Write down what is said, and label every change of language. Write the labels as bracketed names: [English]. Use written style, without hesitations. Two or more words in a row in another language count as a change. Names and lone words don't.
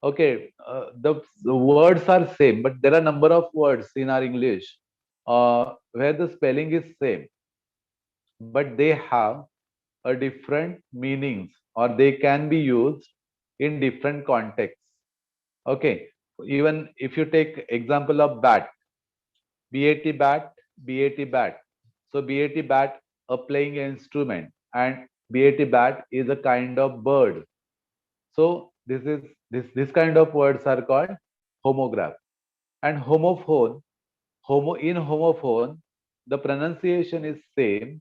[English] Okay, the words are same, but there are number of words in our English where the spelling is same, but they have a different meanings, or they can be used in different contexts. Okay, even if you take example of bat, bat, bat, bat. So bat, a playing instrument, and bat is a kind of bird. So this kind of words are called homograph. And homophone, homophone, the pronunciation is same.